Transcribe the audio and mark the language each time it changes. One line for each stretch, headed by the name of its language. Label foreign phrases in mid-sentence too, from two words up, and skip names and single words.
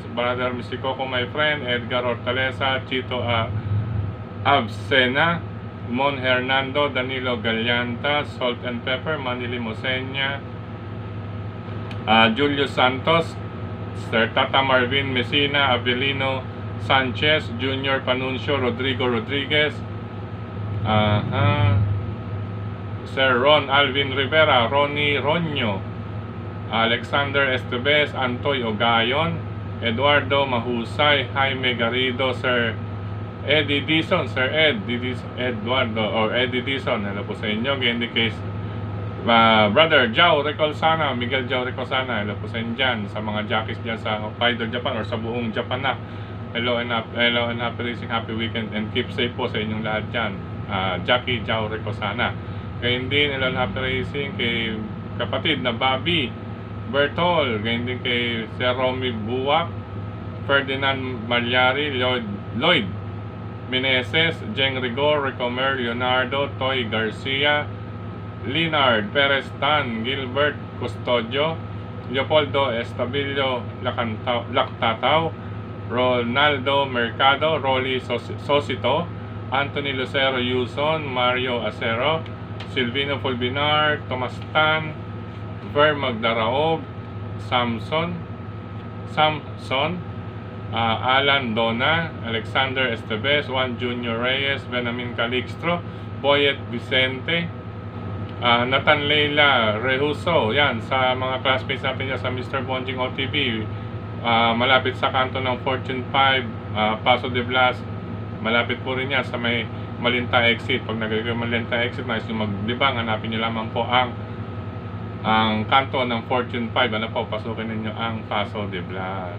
English: Brother Misicoco, my friend, Edgar Hortaleza, Chito Absena, Mon Hernando, Danilo Gallanta, Salt and Pepper, Manili Mosenya, Julius Santos, Sir Tata Marvin Messina, Avelino Sanchez, Junior Panuncio, Rodrigo Rodriguez, Sir Ron Alvin Rivera, Ronnie Ronyo, Alexander Estevez, Antoy Ogayon,
Filipino: Eduardo Mahusay, Jaime Garrido, Sir Eddie Dizon, Sir Eduardo or Eddie Dizon, hello po sa inyo. Ganyan din kay Brother Jao Recolsana, Miguel Jao Recolsana, hello po sa inyo dyan, sa mga jockeys dyan sa Hokkaido, Japan or sa buong Japan na.
English: Hello and happy racing, happy weekend and keep safe
Filipino: po sa inyong lahat dyan. Jackie Jao Recolsana. Ganyan din,
English: hello and happy racing
Filipino: kay kapatid na Bobby Bertol, ganyan din kay Sir Romy Buwak, Ferdinand Malyari, Lloyd Meneses, Jeng Rigor, Recomer, Leonardo, Toy Garcia, Leonard Perez Tan, Gilbert Custodio, Leopoldo Estabilio Lactatao, Ronaldo Mercado, Rolly Sosito, Anthony Lucero Yuson, Mario Acero, Silvino Fulbinar, Tomas Tan, Ver Magdaraob, Samson, Alan Dona, Alexander Estevez, Juan Junior Reyes, Benjamin Calixtro, Boyet Vicente, Nathan Leila Rehuso, yan, sa mga classmates natin yan sa Mr. Bonjing OTV, malapit sa kanto ng Fortune 5, Paso de Blas, malapit po rin yan sa may Malinta exit. Pag nagagawin Malinta exit, nais nyo maglibang, hanapin nyo lamang po ang kanto ng Fortune 5, ano po, pasukin ninyo ang Paso de Blas.